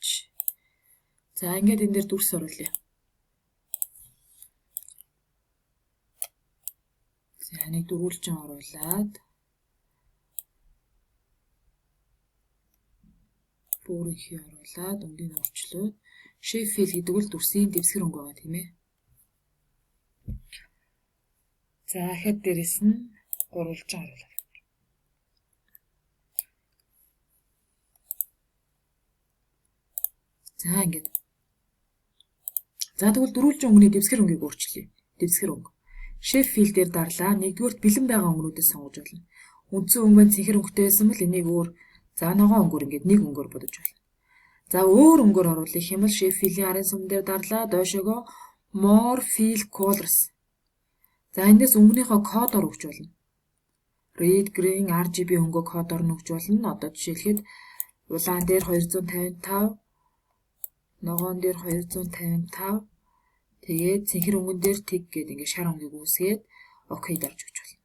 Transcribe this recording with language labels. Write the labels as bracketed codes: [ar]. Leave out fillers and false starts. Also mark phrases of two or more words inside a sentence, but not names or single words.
[mn] За ингээд энэ дээр дүрс оруулъя. За нэг дөрвөлжин оруулаад бүрийнхээ оруулаад өндийг орчлоод [en] shape fill [mn] гэдэг бол дүрсийн дэвсгэр өнгө байгаа тийм ээ. За хэд дээрэс нь гурвалжин оруулаад. За ингээд. За тэгвэл дөрвөлжин өнгөний дэвсгэр өнгийг өөрчлөе. Дэвсгэр өнгө. [en] Shape fill [mn] дээр дарлаа. Нэгдүгürt бэлэн байгаа өнгөнүүдээс сонгож болно. Үндсэн өнгө маань цэнхэр өнгөтэй байсан бол энийг өөр за ногоон өнгөөр ингээд нэг өнгөөр бодож болно. За өөр өнгөөр оруулах юм бол [en] shape fill- [mn] ийн арын сүм дээр дарлаа. [en] Доошоогоо more fill colors. [mn] За эндээс өнгөнийхөө кодоор өгч болно. [en] Red, green, [mn] RGB өнгөө кодоор нь өгч болно. Одоо жишээлхэд улаан дээр 255, ногоон дээр 255, тэгээд цэнхэр өнгөн дээр тэг гээд ингээд шар өнгийг үүсгээд окей дарж өгч болно.